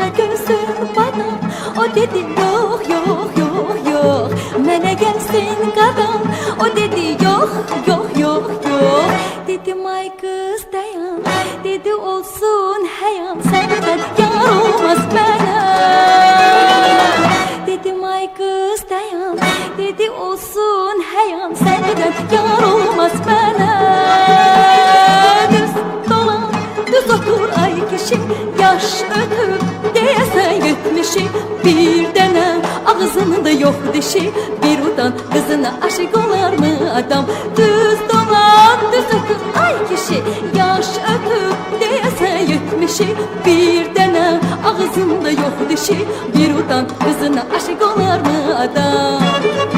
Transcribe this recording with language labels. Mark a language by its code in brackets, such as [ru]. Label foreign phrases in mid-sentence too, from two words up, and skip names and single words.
[tr] gözüm bana. [az] O dedi yok yok yok yok, mənə gəlsin qadam. O dedi yok yok yok yok. Dedim ay kız dayan, dedi olsun həyam, səndən yar olmaz mənə. Dedim ay kız dayan, dedi olsun həyam, səndən yar olmaz mənə. Düz dolan, düz otur ay kişi, yaş ötüb deyəsən 70'i. Bir dənə ağzında yok dişi, bir utan kızına [tr] aşık olar mı adam? [az] Düz dolan, düz otur ay kişi, yaş ötüb deyəsən 70'i. Bir dənə ağzında yok dişi, bir utan kızına [tr] aşık olar mı adam?